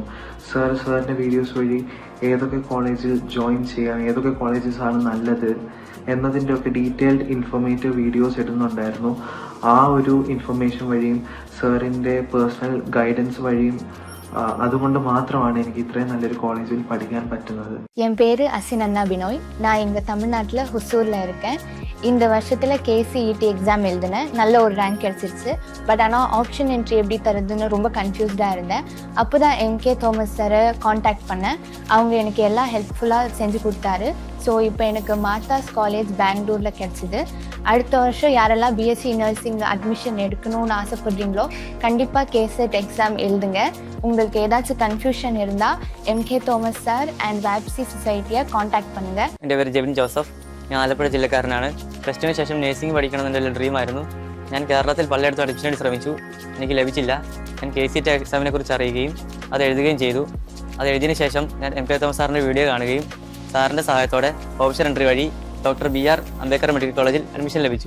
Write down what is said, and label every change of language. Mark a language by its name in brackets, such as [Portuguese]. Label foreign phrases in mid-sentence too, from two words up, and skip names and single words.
[Malayalam] സാറിൻ്റെ വീഡിയോസ് വഴി ഏതൊക്കെ കോളേജിൽ ജോയിൻ ചെയ്യാം, ഏതൊക്കെ കോളേജസ് ആണ് നല്ലത് എന്നതിൻ്റെ ഒക്കെ ഡീറ്റെയിൽഡ് ഇൻഫോർമേറ്റീവ് വീഡിയോസ് ഇടുന്നുണ്ടായിരുന്നു. ആ ഒരു ഇൻഫർമേഷൻ വഴിയും സാറിൻ്റെ പേഴ്സണൽ ഗൈഡൻസ് വഴിയും അതുകൊണ്ട് മാത്രമാണ് എനിക്ക് இത്രயும் നല്ലൊരു കോളേജിல் படிക്കാൻ പറ്റുന്നത്. [Tamil] என் பேரு அசினண்ணா பினோய். நான் இங்கே தமிழ்நாட்டில் ஹுசூரில் இருக்கேன். இந்த வருஷத்தில் KCET எக்ஸாம் எழுதினேன். நல்ல ஒரு ரேங்க் கிடச்சிருச்சு. பட் ஆனால் ஆப்ஷன் என்ட்ரி எப்படி தருதுன்னு ரொம்ப கன்ஃபியூஸ்டாக இருந்தேன். அப்போ தான் MK தோமஸ் சாரை காண்டாக்ட் பண்ணேன். அவங்க எனக்கு எல்லாம் ஹெல்ப்ஃபுல்லாக செஞ்சு கொடுத்தாரு. ஸோ இப்போ எனக்கு மார்த்தாஸ் காலேஜ் பெங்களூரில் கிடச்சிது. அடுத்த வருஷம் யாரெல்லாம் BSc நர்சிங் அட்மிஷன் எடுக்கணும்னு ஆசைப்படுறீங்களோ கண்டிப்பாக KCET எக்ஸாம் எழுதுங்க. உங்களுக்கு ஏதாச்சும் கன்ஃபியூஷன் இருந்தால் MK தோமஸ் சார் அண்ட் வாப்சி சொசைட்டியை கான்டாக்ட் பண்ணுங்க. [Malayalam] എൻ്റെ പേര് ജെബിൻ ജോസഫ്. ഞാൻ ആലപ്പുഴ ജില്ലക്കാരനാണ്. പ്ലസ് ടുവിന് ശേഷം നഴ്സിംഗ് പഠിക്കണമെന്ന് എൻ്റെ ഡ്രീമായിരുന്നു. ഞാൻ കേരളത്തിൽ പലയിടത്തും അഡ്മിഷൻ വേണ്ടി ശ്രമിച്ചു. എനിക്ക് ലഭിച്ചില്ല. ഞാൻ KCET എക്സാമിനെ കുറിച്ച് അറിയുകയും അത് എഴുതുകയും ചെയ്തു. അത് എഴുതിയതിനു ശേഷം ഞാൻ MK തോമസ് സാറിൻ്റെ വീഡിയോ കാണുകയും സാറിൻ്റെ സഹായത്തോടെ ഓപ്ഷൻ എൻട്രി വഴി ഡോക്ടർ BR അംബേദ്കർ മെഡിക്കൽ കോളേജിൽ അഡ്മിഷൻ ലഭിച്ചു.